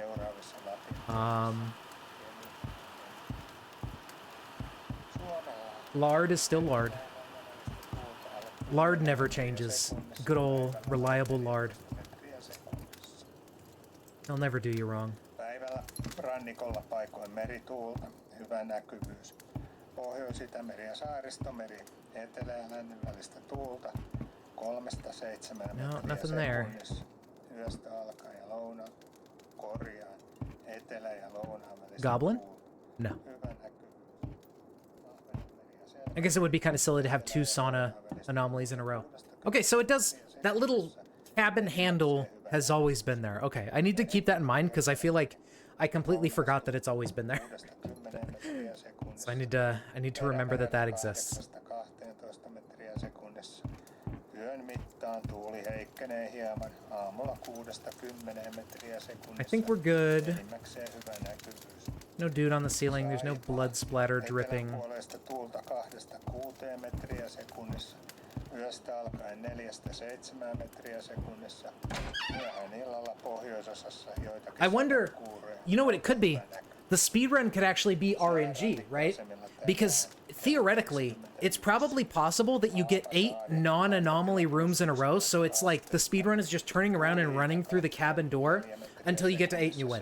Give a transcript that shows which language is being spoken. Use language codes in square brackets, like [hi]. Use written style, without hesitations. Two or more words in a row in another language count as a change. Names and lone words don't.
[en] Lard is still lard. Lard never changes. Good old, reliable lard. He'll never do you wrong. [fi] Päivällä rannikolla paikoin merituulta, hyvä näkyvyys. Pohjois-Itämeri ja Saaristomeri, etelä- ja lännen välistä tuulta 3-7 metriä sekunnissa. Yöstä alkaen ja lounaan, korjaan, etelä- ja lounaan välistä [en] Goblin? No. [fi] hyvä näkyvyys. [en] I guess it would be kind of silly to have two sauna anomalies in a row. Okay, so it does... That little cabin handle has always been there. Okay, I need to keep that in mind because I feel like I completely forgot that it's always been there. So I need to remember that that exists. I think we're good. No dude on the ceiling. There's no blood splatter dripping. [fi] Yöstä alkaen 4-7 metriä sekunnissa. Myöhään illalla pohjoisosassa joitakin. [en] I wonder, you know what it could be? The speedrun could actually be RNG, right? Because theoretically, it's probably possible that you get 8 non-anomaly rooms in a row, so it's like the speedrun is just turning around and running through the cabin door until you get to 8 and you win.